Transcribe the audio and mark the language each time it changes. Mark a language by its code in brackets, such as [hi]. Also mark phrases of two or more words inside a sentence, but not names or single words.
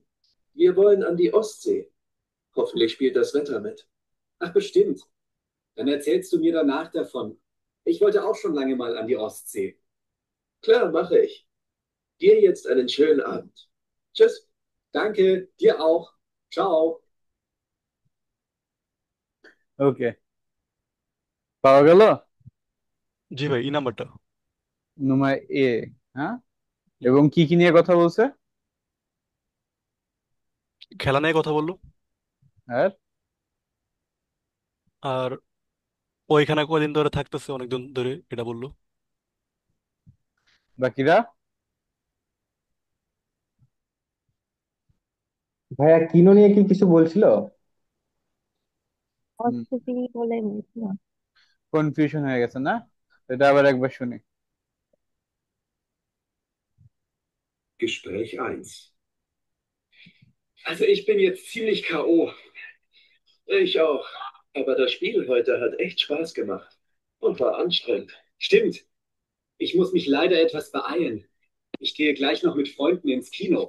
[de] Wir wollen an die Ostsee. Hoffentlich spielt das Wetter mit. Ach, bestimmt. Dann erzählst du mir danach davon. Ich wollte auch schon lange mal an die Ostsee. Klar, mache ich. Dir jetzt einen schönen Abend. Tschüss. Danke, dir auch. Ciao. [bn] ওকে, পাওয়া গেল। জি ভাই, এই নাম্বারটা। নুমা এ। হ্যাঁ, এবং কি কি নিয়ে কথা বলছে? খেলা নিয়ে কথা বললো। আর আর ওইখানে কয়দিন ধরে থাকতেছে, অনেকদিন ধরে, এটা বললো। বাকিরা? ভাইয়া কিনো নিয়ে কি কিছু বলছিল? হুম, অস্ট্রেলিয়া বলে না। কনফিউশন হয়ে গেছে না? এটা আবার একবার শুনি। [de] Gespräch eins. Also ich bin jetzt ziemlich K.O. Ich auch. Aber das Spiel heute hat echt Spaß gemacht. Und war anstrengend. Stimmt. Ich muss mich leider etwas beeilen. Ich gehe gleich noch mit Freunden ins Kino.